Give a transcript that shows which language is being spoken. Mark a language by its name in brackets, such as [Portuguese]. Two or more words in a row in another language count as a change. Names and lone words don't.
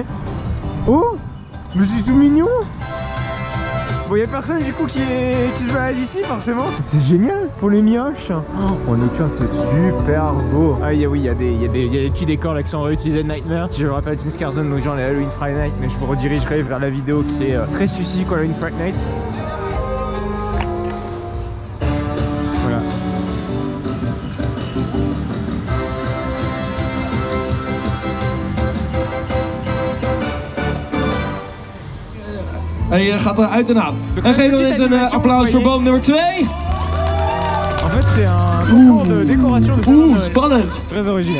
[French] Oh, mais c'est tout mignon. Bon, y a personne du coup qui se balade ici forcément. C'est génial pour les mioches. Oh, en nocturne c'est super beau. Ah oui, il y a des petits décors là qui sont réutilisés de Nightmare. Si je le rappelle, une [English] Scare Zone, [French] donc genre les Halloween Friday Night, mais je vous redirigerai vers la vidéo qui est très suci quoi, Halloween Friday Night. Voilà. [Dutch] Hij gaat eruit en aan. En geven we eens een applaus voor boom nummer 2. [French] En fait c'est un concours de décoration de saison de Noël. Spannend. Très original.